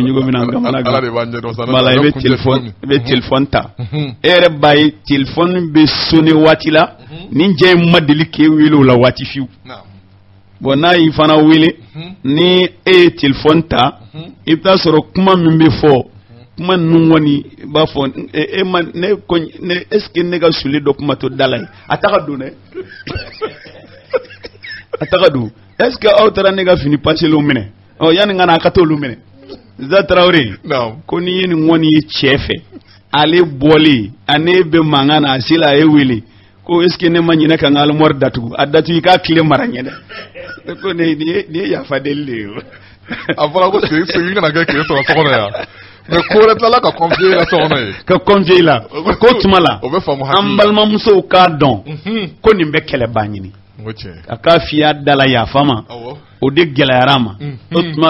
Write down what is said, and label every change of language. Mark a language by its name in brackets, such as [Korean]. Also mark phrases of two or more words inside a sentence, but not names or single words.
[Bambara] cogo min na n kamana gan tuma la i bɛ telefɔni ta e yɛrɛ b'a ye telefɔni bɛ sonné waati la ni diɲɛ in ma deli k'e wele o la waati fiyewu bon n'a y'i fana wele ni e ye telefɔni ta i bɛ taa sɔrɔ kuma min bɛ fɔ kuma ninnu kɔni b'a fɔ [French] est-ce que [Bambara] ne ka suli dɔ kuma to da la ye a ta ka don dɛ a ta ka don [French] est-ce que [Bambara] aw taara ne ka fini paselenw minɛ yanni n ka na a ka t'olu minɛ Ustaz Traoré ko n'i ye nin kɔni ye cɛ fɛ ale bɔlen ani bɛ mankan na a sela a ye wele ko [French] est-ce que [Bambara] ne ma ɲinɛ ka n ka armoire datugu a datugu i k'a tile mara ɲɛ dɛ ko nin ye yafa deli de ye o a fɔra ko segin kana kɛ kile sɔrɔ so kɔnɔ yan mais ko wɛrɛ tilala ka confier la so kɔnɔ ye ka confier la ko tuma la an balimamusow k'a dɔn ko nin bɛ kɛlɛba ɲini a k'a f'i y'a da la yafa ma o de gɛlɛyara a ma o tuma